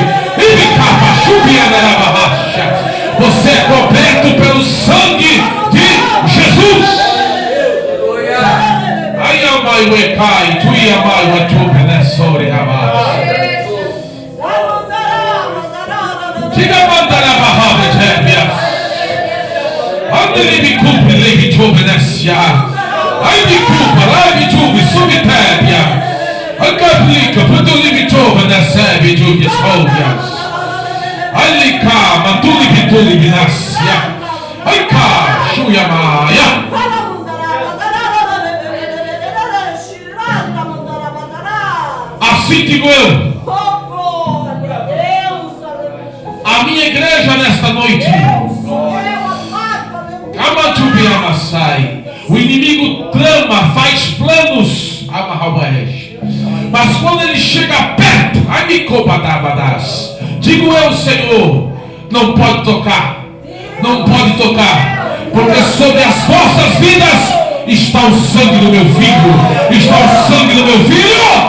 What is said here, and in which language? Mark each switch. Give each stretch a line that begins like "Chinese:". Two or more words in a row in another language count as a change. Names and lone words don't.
Portuguese: E me capa, chubihandarabas. Você é coberto pelo sangue de Jesus. Ai, amai, uecai, tu e amai, uetupe, né, sobre rabas. Diga, mandarabahá, betébias. Ande, me cumpre, leve, tupe, né, sia. Ai, me culpa, lá, me tupe, subtébia. Acaplica, Putulibitova, Nasebe, Julius Hovias. Alika, Matulibitulibinasia. Aika, Shuyamaya. Assim digo eu. A minha igreja nesta noite. O inimigo trama, faz planos, mas quando ele chega perto, digo eu, Senhor, não pode tocar, não pode tocar, porque sobre as vossas vidas está o sangue do meu filho, está o sangue do meu filho.